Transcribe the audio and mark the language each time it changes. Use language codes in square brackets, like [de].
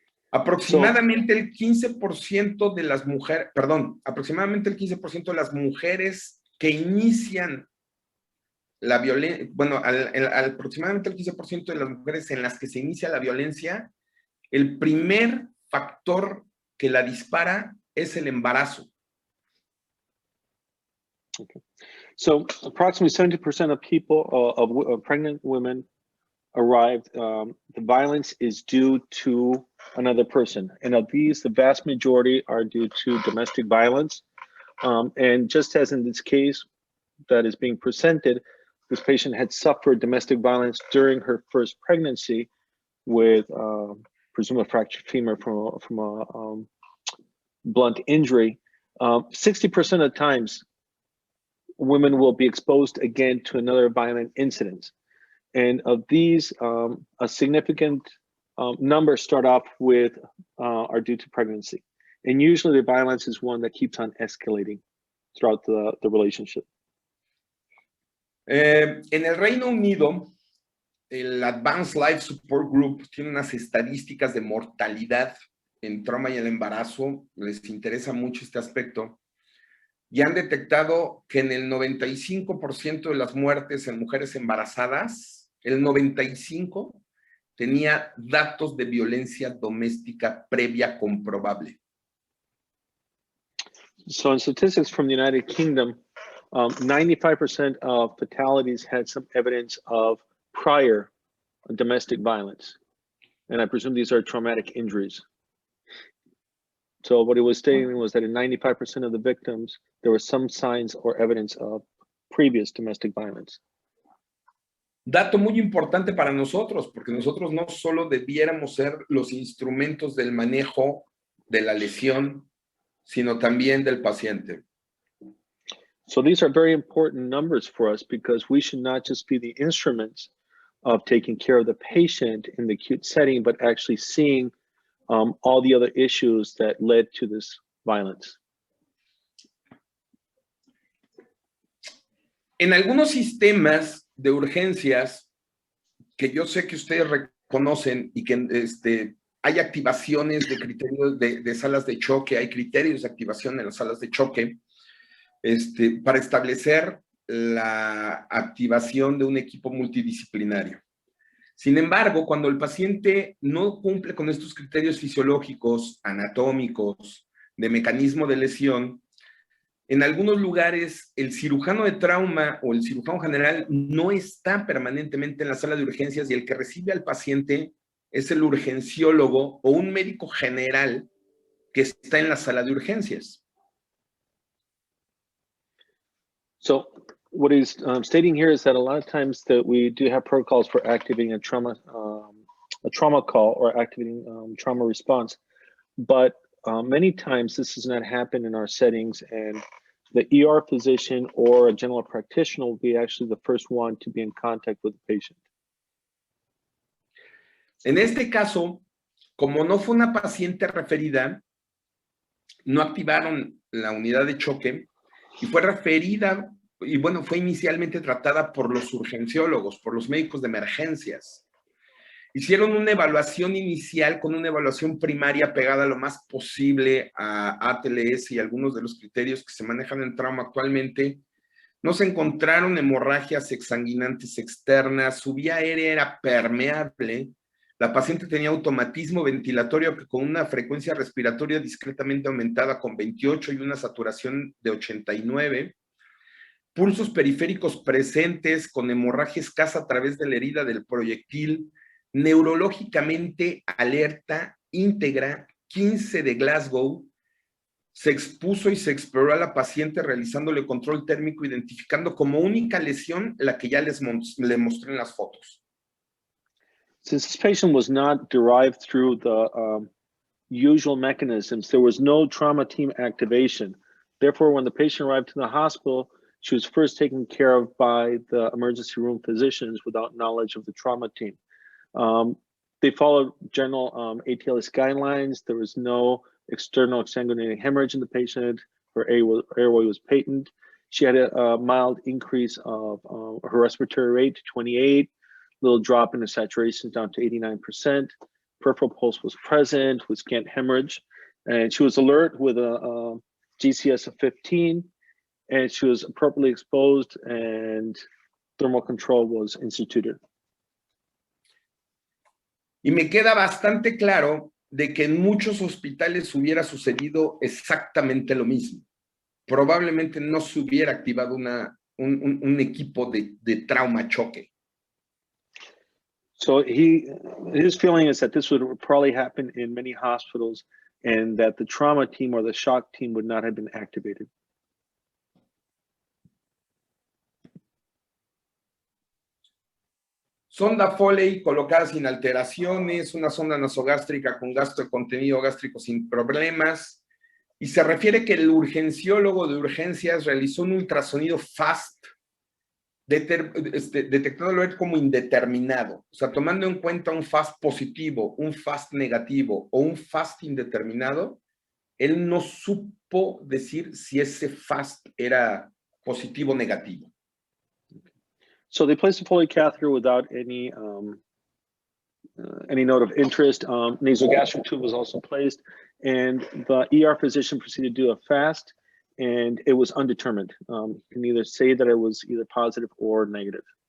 [es] Aproximadamente el 15% de las mujeres, aproximadamente el 15% de las mujeres que inician la violencia, bueno, aproximadamente el 15% de las mujeres en las que se inicia la violencia, el primer factor que la dispara es el embarazo. [en] Okay. So approximately 70% of people, of pregnant women arrived, the violence is due to another person. And of these, the vast majority are due to domestic violence. And just as in this case that is being presented, this patient had suffered domestic violence during her first pregnancy with presumed fractured femur from a blunt injury. 60% of times, women will be exposed again to another violent incident. And of these, a significant number start off with are due to pregnancy. And usually the violence is one that keeps on escalating throughout the relationship. [es] En el Reino Unido, el Advanced Life Support Group tiene unas estadísticas de mortalidad en trauma y el embarazo. Les interesa mucho este aspecto. Y han detectado que en el 95% de las muertes en mujeres embarazadas, el 95% tenía datos de violencia doméstica previa comprobable. [en] So in statistics from the United Kingdom, 95% of fatalities had some evidence of prior domestic violence. And I presume these are traumatic injuries. So what it was stating was that in 95% of the victims, there were some signs or evidence of previous domestic violence. [es] Dato muy importante para nosotros, porque nosotros no solo debiéramos ser los instrumentos del manejo de la lesión, sino también del paciente. [en] So these are very important numbers for us because we should not just be the instruments of taking care of the patient in the acute setting, but actually seeing all the other issues that led to this violence. [es] En algunos sistemas de urgencias que yo sé que ustedes reconocen y que hay activaciones de criterios de salas de choque, hay criterios de activación en las salas de choque para establecer la activación de un equipo multidisciplinario. Sin embargo, cuando el paciente no cumple con estos criterios fisiológicos, anatómicos, de mecanismo de lesión, en algunos lugares el cirujano de trauma o el cirujano general no está permanentemente en la sala de urgencias y el que recibe al paciente es el urgenciólogo o un médico general que está en la sala de urgencias. [en] So what he's stating here is that a lot of times that we do have protocols for activating a trauma call or activating trauma response, but many times this does not happen in our settings, and the ER physician or a general practitioner will be actually the first one to be in contact with the patient. [es] En este caso, como no fue una paciente referida, no activaron la unidad de choque y fue referida, y bueno, fue inicialmente tratada por los urgenciólogos, por los médicos de emergencias. Hicieron una evaluación inicial con una evaluación primaria pegada lo más posible a ATLS y algunos de los criterios que se manejan en trauma actualmente. No se encontraron hemorragias exsanguinantes externas, su vía aérea era permeable, la paciente tenía automatismo ventilatorio que con una frecuencia respiratoria discretamente aumentada con 28 y una saturación de 89, pulsos periféricos presentes con hemorragia escasa a través de la herida del proyectil, neurológicamente alerta, íntegra, 15 de Glasgow, se expuso y se exploró a la paciente realizándole control térmico, identificando como única lesión la que ya le mostré en las fotos. [en] Since this patient was not derived through the usual mechanisms, there was no trauma team activation. Therefore, when the patient arrived to the hospital, she was first taken care of by the emergency room physicians without knowledge of the trauma team. They followed general ATLS guidelines. There was no external exsanguinating hemorrhage in the patient. Her airway was patent. She had a mild increase of her respiratory rate to 28, little drop in her saturation down to 89%. Peripheral pulse was present with scant hemorrhage. And she was alert with a GCS of 15. And she was appropriately exposed and thermal control was instituted. [es] Y me queda bastante claro de que en muchos hospitales hubiera sucedido exactamente lo mismo. Probablemente no se hubiera activado un equipo de trauma choque. [en] So his feeling is that this would probably happen in many hospitals and that the trauma team or the shock team would not have been activated. [es] Sonda Foley colocada sin alteraciones, una sonda nasogástrica con gasto de contenido gástrico sin problemas, y se refiere que el urgenciólogo de urgencias realizó un ultrasonido FAST, detectándolo como indeterminado, o sea, tomando en cuenta un FAST positivo, un FAST negativo o un FAST indeterminado, él no supo decir si ese FAST era positivo o negativo. [en] So they placed a Foley catheter without any note of interest. Nasogastric tube was also placed, and the ER physician proceeded to do a FAST, and it was undetermined. You can either say that it was either positive or negative.